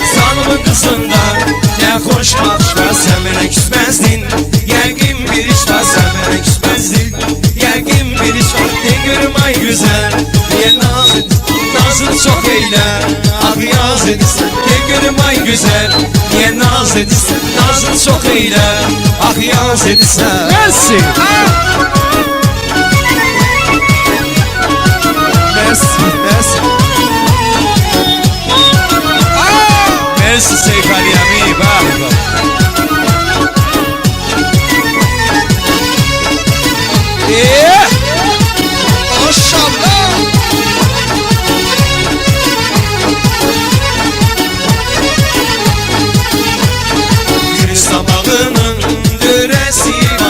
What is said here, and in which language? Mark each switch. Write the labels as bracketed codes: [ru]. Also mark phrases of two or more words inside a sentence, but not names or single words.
[az] Zalımın kızından ne hoş bakış var. Sen bana küsmezdin, yegin bir iş var. Sen bana küsmezdin, yegin bir iş var. Ne görüm ay güzel, niye naz et, nazını çok eyle. Ah yaz edirsen, ne görüm ay güzel, niye naz edirsen, nazını çok eyle. Ah yaz edirsen. Merci. Merci, merci. Merci Seyf Ali Ami. Bak. Maşallah. Gülistan bağının döresi var.